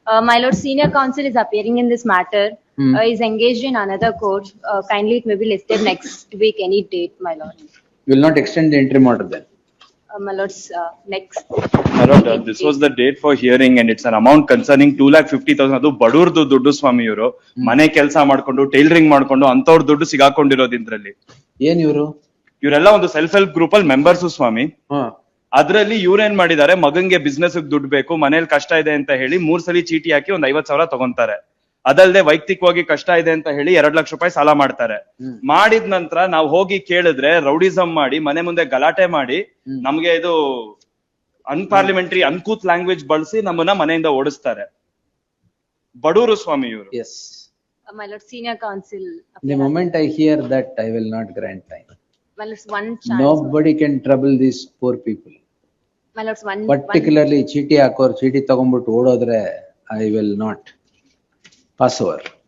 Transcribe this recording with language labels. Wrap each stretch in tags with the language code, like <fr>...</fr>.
<en>My lord, senior counsel is appearing in this matter. Is engaged in another court. Kindly, it may be listed next week, any date, my lord. Will not extend the interim order then. My lord's next. My lord, this was the date for hearing and it's an amount concerning 2,50,000.</en> <kn>ಅದು ಬಡವ್ರದ್ದು ದುಡ್ಡು ಸ್ವಾಮಿ ಇವರು ಮನೆ ಕೆಲಸ ಮಾಡ್ಕೊಂಡು tailoring ಮಾಡ್ಕೊಂಡು ಅಂತವ್ರ ದುಡ್ಡು ಸಿಗಾಕೊಂಡಿರೋದು ಇದ್ರಲ್ಲಿ. ಏನ್ ಇವರು? ಇವರೆಲ್ಲ ಒಂದು ಸೆಲ್ಫ್ ಹೆಲ್ಪ್ ಗ್ರೂಪ್ ಅಲ್ಲಿ ಮೆಂಬರ್ಸ್ ಸ್ವಾಮಿ. ಅದ್ರಲ್ಲಿ ಇವ್ರೇನ್ ಮಾಡಿದ್ದಾರೆ, ಮಗಂಗೆ ಬಿಸ್ನೆಸ್ ದುಡ್ಡು ಬೇಕು, ಮನೇಲಿ ಕಷ್ಟ ಇದೆ ಅಂತ ಹೇಳಿ 3 ಸಲ ಚೀಟಿ ಹಾಕಿ ಒಂದ್ 50,000 ತಗೊಂತಾರೆ. ಅದಲ್ಲದೆ ವೈಯಕ್ತಿಕವಾಗಿ ಕಷ್ಟ ಇದೆ ಅಂತ ಹೇಳಿ 2 ಲಕ್ಷ ರೂಪಾಯಿ ಸಾಲ ಮಾಡ್ತಾರೆ. ಮಾಡಿದ ನಂತರ ನಾವು ಹೋಗಿ ಕೇಳಿದ್ರೆ ರೌಡಿಸಂ ಮಾಡಿ ಮನೆ ಮುಂದೆ ಗಲಾಟೆ ಮಾಡಿ ನಮ್ಗೆ ಇದು</kn> <en>unparliamentary uncouth language</en> <kn>ಬಳಸಿ ನಮ್ಮನ್ನ ಮನೆಯಿಂದ ಓಡಿಸ್ತಾರೆ. ಬಡವರು ಸ್ವಾಮಿ ಇವರು.</kn> <en>Yes. My lord, senior counsel. The moment I hear that, I will not grant time. My lord's one chance. Nobody can trouble these poor people. My lord's one. Particularly</en> <kn>ಚೀಟಿ ಹಾಕೋರು ಚೀಟಿ ತಗೊಂಡ್ಬಿಟ್ಟು ಓಡೋದ್ರೆ</kn> <en>I will not pass over.</en>